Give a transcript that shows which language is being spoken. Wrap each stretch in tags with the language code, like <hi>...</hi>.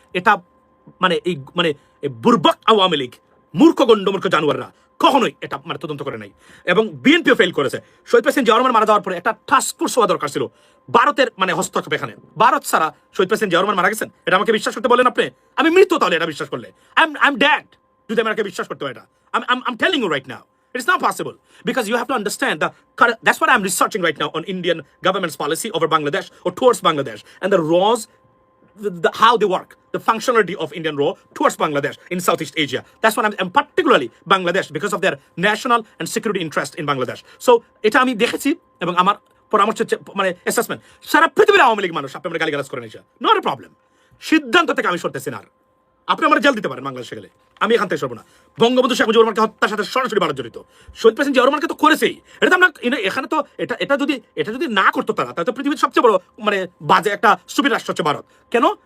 <bn>এটা এই বুর্বক আওয়ামী লীগ, মূর্খ গণ্ডমূর্খ জানোয়াররা কখনোই এটা তদন্ত করে নাই। এবং বিএনপিও ফেল করেছে। শহীদ প্রেসিডেন্ট জিয়া রহমান মারা যাওয়ার পরে একটা টাস্ক ফোর্স হওয়া দরকার ছিল। ভারতের হস্তক্ষেপ এখানে, ভারত ছাড়া শহীদ প্রেসিডেন্ট জিয়া রহমান মারা গেছেন, এটা আমাকে বিশ্বাস করতে বলেন আপনি? আমি মৃত তাহলে এটা বিশ্বাস করলে</bn> <en>I am dad,</en> <bn>যদি আমাকে বিশ্বাস করতে হয় এটা।</bn> <en>I'm telling you right now, it's not possible, because you have to understand that's what I'm researching right now on Indian government's policy over Bangladesh or towards Bangladesh, and the laws, how they work, the functionality of Indian law towards Bangladesh in Southeast Asia. That's what I'm particularly Bangladesh, because of their national and security interest in Bangladesh.</en> <bn>So এটা আমি দেখেছি, এবং আমার পরামর্শ assessment, সারা পৃথিবীর আওয়ামী লীগ মানুষ আপনি আমার গালিগালাজ করেন, এটা</bn> <en>Not a problem.</en> <bn>সিদ্ধান্ত থেকে আমি সরতেছি না। আপনি আমার জেল দিতে পারেন বাংলাদেশে গেলে, আমি এখান থেকে সরব না। বঙ্গবন্ধু শেখ মুজিবুর রহমানকে হত্যার সাথে সরাসরি ভারত জড়িত, শহীদ প্রেসিডেন্ট জিয়া রহমানকে তো করেছেই। এটা তো আমরা এখানে তো এটা যদি না করতো তারা, তাহলে তো পৃথিবীর সবচেয়ে বড় বাজে একটা সুবিধা রাষ্ট্র হচ্ছে ভারত। কেন?</bn>